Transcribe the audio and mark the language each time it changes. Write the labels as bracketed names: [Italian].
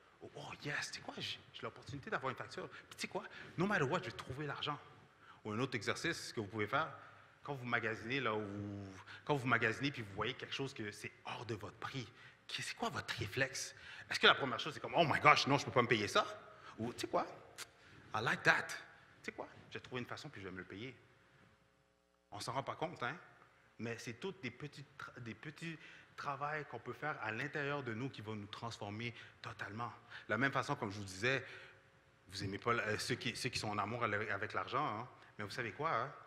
[English] Oh yes, [French] tu sais quoi, j'ai l'opportunité d'avoir une facture. Puis tu sais quoi, [English] no matter what, [French] je vais trouver l'argent. Ou un autre exercice que vous pouvez faire, quand vous magasinez, quand vous magasinez puis vous voyez quelque chose que c'est hors de votre prix, c'est quoi votre réflexe? Est-ce que la première chose, c'est comme, [English] oh my gosh, [French] non, je ne peux pas me payer ça? Ou tu sais quoi, [English] I like that. [French] Tu sais quoi, j'ai trouvé une façon puis je vais me le payer. On ne s'en rend pas compte, hein? Mais c'est tous des petits travail qu'on peut faire à l'intérieur de nous qui va nous transformer totalement. De la même façon, comme je vous disais, vous n'aimez pas ceux qui sont en amour avec l'argent, hein? Mais vous savez quoi? Hein?